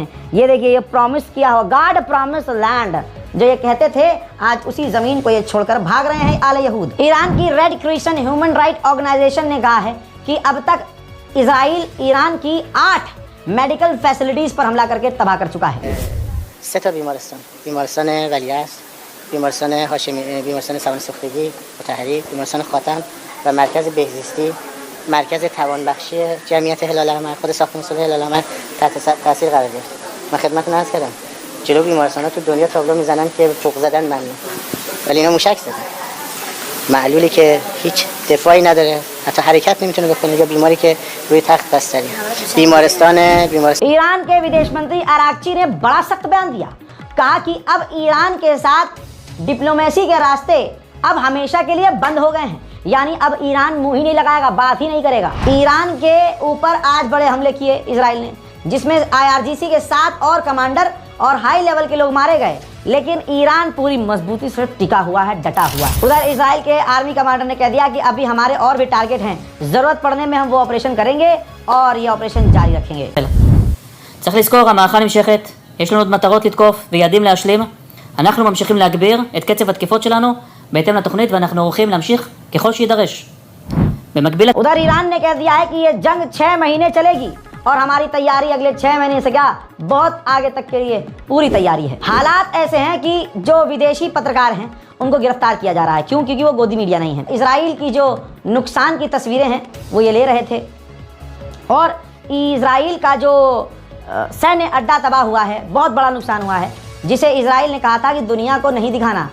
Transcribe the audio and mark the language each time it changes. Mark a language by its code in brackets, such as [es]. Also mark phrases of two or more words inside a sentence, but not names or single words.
[hi] ये देखिए, ये प्रॉमिस किया हुआ [en] God promise land [hi] जो ये कहते थे, आज उसी ज़मीन को ये छोड़कर भाग रहे हैं आले यहूद। ईरान की रेड क्रिसेंट ह्यूमन राइट ऑर्गेनाइजेशन ने कहा है कि अब तक इजराइल ईरान की 8 [en] medical facilities [hi] पर हमला करके तबाह कर चुका है। [fa] 3 بیمارستان، بیمارستان ولیعصر، بیمارستان هاشمی، بیمارستان سوان سوختگی مطهری، بیمارستان خاتم و مرکز بهزیستی، مرکز توانبخشی جمعیت هلال احمر، خود ساختمان صلح هلال احمر تحت تاثیر قرار گرفت. من خدمتتون عرض کردم جلو بیمارستان‌ها تو دنیا تابلو میزنن که فوق زدن ممنوع، ولی اینا موشک زدن. معلولی که هیچ دفاعی نداره، حتی حرکت نمیتونه بکنه، یا بیماری که روی تخت بستری. بیمارستان [hi] ईरान के विदेश मंत्री अराक्ची ने बड़ा सख्त बयान दिया, कहा कि अब ईरान के साथ डिप्लोमेसी के रास्ते अब हमेशा के लिए बंद हो गए हैं। यानी अब ईरान मुंह ही नहीं लगाएगा, बात ही नहीं करेगा। ईरान के ऊपर आज बड़े हमले किए इजराइल ने, जिसमें IRGC के 7 और कमांडर और [en] high level [hi] के लोग मारे गए, लेकिन ईरान पूरी मजबूती से टिका हुआ है, डटा हुआ है। उधर इजराइल के आर्मी कमांडर ने कह दिया कि अभी हमारे और भी टारगेट हैं, जरूरत पड़ने में हम वो ऑपरेशन करेंगे और ये ऑपरेशन जारी रखेंगे। [he] צריך לזכור, המערכה נמשכת, יש לנו עוד מטרות לתקוף ויעדים להשלים. אנחנו ממשיכים להגביר את קצב התקיפות שלנו בהתאם לתוכנית, ואנחנו ערוכים להמשיך ככל שידרש. במקביל... [hi] उधर ईरान ने कह दिया है कि ये जंग 6 महीने चलेगी और हमारी तैयारी अगले 6 महीने से क्या बहुत आगे तक के लिए पूरी तैयारी है। हालात ऐसे हैं कि जो विदेशी पत्रकार हैं उनको गिरफ्तार किया जा रहा है। क्यों? क्योंकि वो गोदी मीडिया नहीं है। इजराइल की जो नुकसान की तस्वीरें हैं वो ये ले रहे थे और इजराइल का जो सैन्य अड्डा तबाह हुआ है, बहुत बड़ा नुकसान हुआ है, जिसे इजराइल ने कहा था कि दुनिया को नहीं दिखाना।